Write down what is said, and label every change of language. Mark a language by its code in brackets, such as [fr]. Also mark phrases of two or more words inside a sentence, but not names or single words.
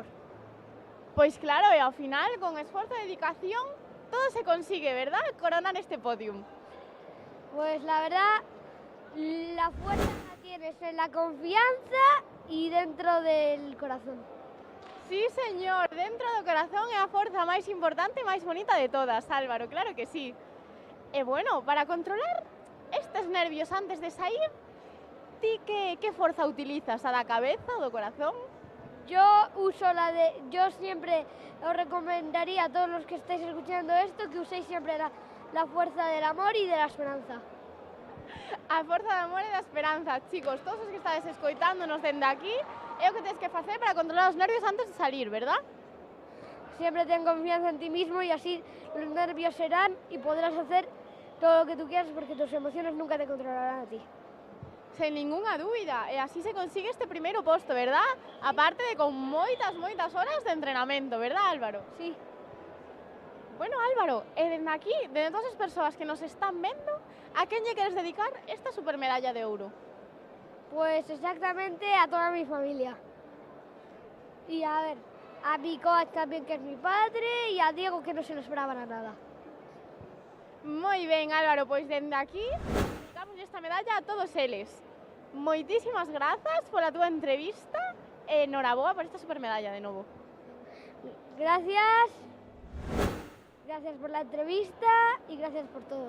[es] Pues claro, y al final, con esfuerzo y dedicación, todo se consigue, ¿verdad? Coronar este podium. Pues la verdad, la fuerza la tienes en la confianza y dentro del corazón. Sí, señor, [gl] dentro do corazón é a forza máis importante e máis bonita de todas, Álvaro, claro que sí. E bueno, para controlar estes nervios antes de sair, ti que forza utilizas? A da cabeza ou do corazón? [es] Yo siempre os recomendaría a todos los que estáis escuchando esto que uséis siempre la fuerza del amor y de la esperanza. [gl] A forza do amor e da esperanza. Chicos, todos os que estades escoitándonos dende aquí, é o que tens que facer para controlar os nervios antes de salir, verdad? [es] Siempre ten confianza en ti mismo y así los nervios serán y podrás hacer todo lo que tú quieras porque tus emociones nunca te controlarán a ti. [gl] Sen ninguna dúbida, e así se consigue este primeiro posto, verdad? Aparte de con moitas horas de entrenamento, verdad, Álvaro? Sí. Bueno, Álvaro, dende aquí, de todas as persoas que nos están vendo, a quen lle queres dedicar esta supermedalla de ouro? [es] Pues exactamente a toda mi familia. Y a ver, a mi coach también, que es mi padre, y a Diego, que no se lo esperaba nada. [gl] Moi ben, Álvaro, pois dende aquí dedicamos esta medalla a todos eles. Moitísimas grazas pola túa entrevista e enhoraboa por esta supermedalla de novo. [es] Gracias. Gracias por la entrevista y gracias por todo.